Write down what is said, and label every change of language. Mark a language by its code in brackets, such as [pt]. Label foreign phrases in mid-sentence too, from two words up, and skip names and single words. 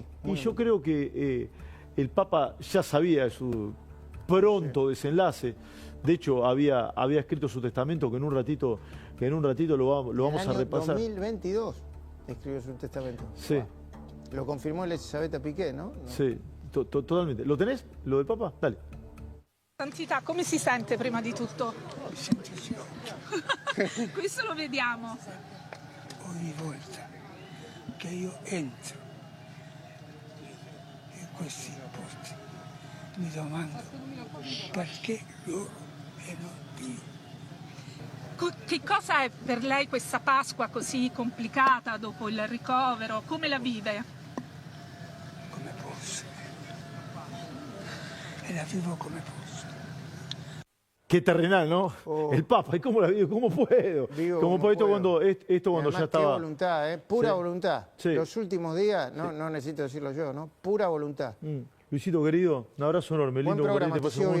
[es] y yo creo que el Papa ya sabía de su pronto desenlace. De hecho, había escrito su testamento, que en un ratito lo vamos a repasar. En el año 2022 escribió su testamento. Sí. Wow. Lo confirmó Elisabetta Piqué, ¿no? Sí, totalmente. ¿Lo tenés? ¿Lo del Papa? Dale. [it] Santità, come si sente prima di tutto? Mi sento sicuro. Questo lo vediamo. Ogni volta che io entro in questi posti mi domando perché loro e non io. Che cosa è per lei questa Pasqua così complicata dopo il ricovero? Come la vive? Come posso. E la vivo come posso. [es] Qué terrenal, ¿no? Oh. El Papa, ¿y cómo la vivo? ¿Cómo puedo? ¿Cómo puedo? Cuando ya estaba... Qué voluntad, pura voluntad. Sí. Los últimos días, no necesito decirlo yo, ¿no? Pura voluntad. Luisito, querido, un abrazo enorme. Buen Lindo programa, que te te pasó sigo